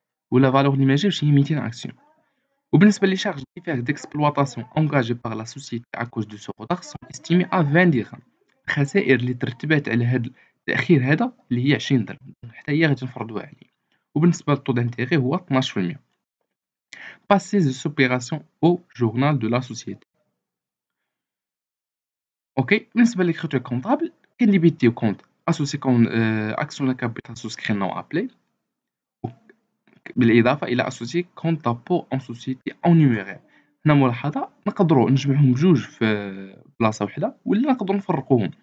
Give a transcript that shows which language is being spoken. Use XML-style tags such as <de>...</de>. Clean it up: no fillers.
<ar>ولا فالور اللي ما جابش هي 200 أكسيون. وبالنسبة لي شارج ديفير ديكسبلواتاسيون انغاجي باغ لا سوسيتي ا كوز دو سو روتار سون استيمي ا 20 درهم. الخسائر اللي ترتبات على هاد التأخير هذا اللي هي 20 درهم حتى هي غادي نفرضوها عليه. وبالنسبة للطو دانتيغي هو 12%.</ar> <fr>Passer ces opérations au journal de la société. OK.</fr> <ar>بالنسبة للكريتور كونطابل كنديبيتيو كونت اسوسي كون اكسيون كابيتال سوسكري نون ابلي بالإضافة إلى اسوسي كونت دابور اون سوسيتي اون نيميرير. هنا ملاحظة نقدروا نجمعهم بجوج في بلاصة وحدة ولا نقدروا نفرقوهم.</ar>